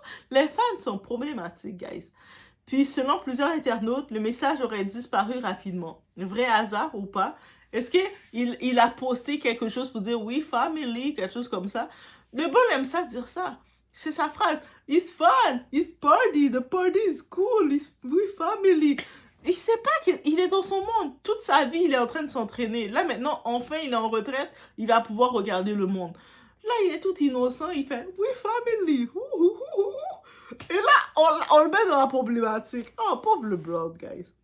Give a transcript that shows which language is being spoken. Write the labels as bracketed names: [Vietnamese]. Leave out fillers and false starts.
[French] Les fans sont problématiques, guys. Puis, selon plusieurs internautes, le message aurait disparu rapidement. Vrai hasard ou pas? Est-ce qu'il a posté quelque chose pour dire « oui, family », quelque chose comme ça? LeBron aime ça dire ça. C'est sa phrase. [English] « It's fun, it's party, the party is cool, we family ». [French] Il sait pas qu'il est dans son monde. Toute sa vie, il est en train de s'entraîner. Là, maintenant, enfin, il est en retraite, il va pouvoir regarder le monde. Là, il est tout innocent, il fait « [English] we family ». [French] Et là, on le met dans la problématique. Oh, pauvre LeBron, guys.